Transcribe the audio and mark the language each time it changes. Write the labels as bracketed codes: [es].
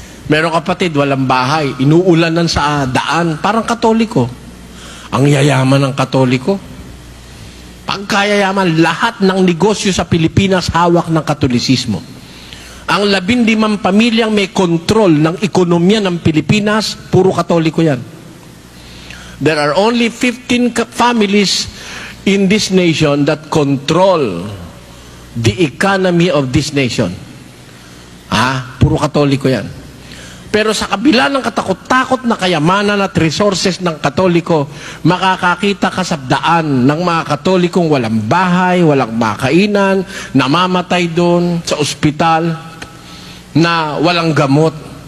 [tl] Meron kapatid, walang bahay, inuulanan sa daan, parang Katoliko. Ang yayaman ng Katoliko. Pagkayayaman, lahat ng negosyo sa Pilipinas hawak ng Katolisismo. Ang 15 pamilyang may kontrol ng ekonomiya ng Pilipinas, puro Katoliko yan. [en] There are only 15 families in this nation that control the economy of this nation. [tl] Puro Katoliko yan. Pero sa kabila ng katakot-takot na kayamanan at resources ng Katoliko, makakakita ka sa daan ng mga Katolikong walang bahay, walang makainan, namamatay doon sa ospital, na walang gamot.